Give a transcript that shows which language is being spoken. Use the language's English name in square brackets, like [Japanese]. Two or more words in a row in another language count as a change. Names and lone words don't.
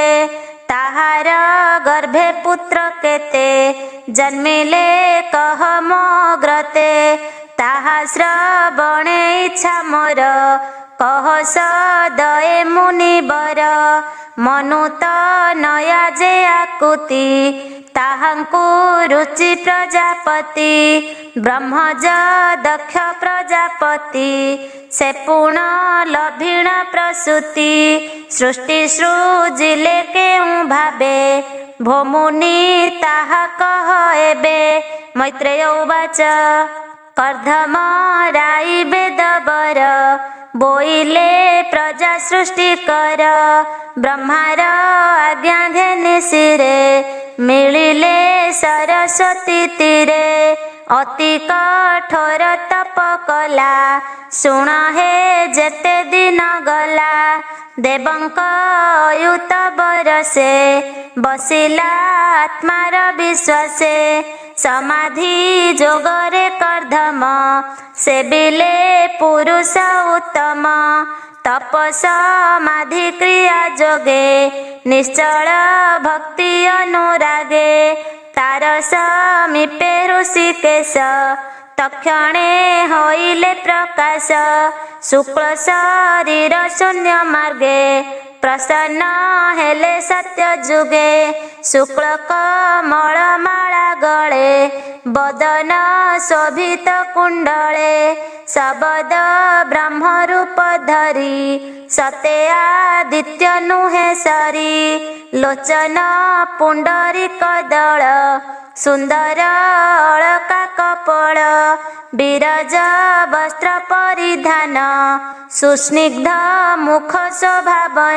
[Odia] ତାହାର ଗର୍ଭେ ପୁତ୍ର କେତେ ଜନ୍ମିଲେ କହ ମୋଗ୍ରତେ ତାହା ଶ୍ରବଣେ ଇଚ୍ଛା ମୋର କହ ସଦୟେ ମୁନିବର। ମନୁ ତ ନୟା ଜେ ଆକୁତି ତାହାଙ୍କୁ ରୁଚି ପ୍ରଜାପତି ବ୍ରହ୍ମଜ ଦକ୍ଷ ପ୍ରଜାପତି ସେ ପୁଣ ଲଭିଣ ପ୍ରସୂତି। ସୃଷ୍ଟି ସୃଜିଲେ କେଉ ଭାବେ ଭୋମୁନି ତାହା କହ ଏବେ। ମୈତ୍ରେୟ ଉବାଚ କର୍ଧମ ରାଇ ବେଦବର ବୋଇଲେ ପ୍ରଜା ସୃଷ୍ଟି କର ବ୍ରହ୍ମାର ଆଜ୍ଞା ଘେନି ଶିରେ ମିଳିଲେ ସରସ୍ୱତୀ ତୀରେ। ଅତି କଠୋର ତପ କଲା ଶୁଣ ହେ ଜେତେ ଦିନ ଗଲା ଦେବଙ୍କ ଅୟୁତ ବରଷେ ବସିଲା ଆତ୍ମାର ବିଶ୍ୱାସେ। ସମାଧି ଜୋଗରେ କର୍ଧମ ସେବିଲେ ପୁରୁଷ ଉତ୍ତମ ତପ ସମାଧି କ୍ରିୟା ଜୋଗେ ନିଶ୍ଚଳ ଭକ୍ତି ଅନୁରାଗେ। ତାର ସମୀପେ ଋଷିକେଶ ତକ୍ଷଣେ ହୋଇଲେ ପ୍ରକାଶ ଶୁକ୍ଳ ଶରୀର ଶୂନ୍ୟ ମାର୍ଗେ ପ୍ରସନ୍ନ ହେଲେ ସତ୍ୟ ଜୁଗେ। ଶୁକ୍ଳ କମଳ ମାଳା ଗଳେ ବଦନ ଶୋଭିତ କୁଣ୍ଡଳେ ଶବଦ ବ୍ରହ୍ମ ରୂପ ଧରି ସତେ ଆଦିତ୍ୟ ନୁହେ ସରି। ଲୋଚନ ପୁଣ୍ଡରୀକ ଦଳ ସୁନ୍ଦର ଅଳକା କପଳ ବିରଜ ବସ୍ତ୍ର ପରିଧାନ ସୁସ୍ନିଗ୍ଧ ମୁଖ ଶୋଭାବନ।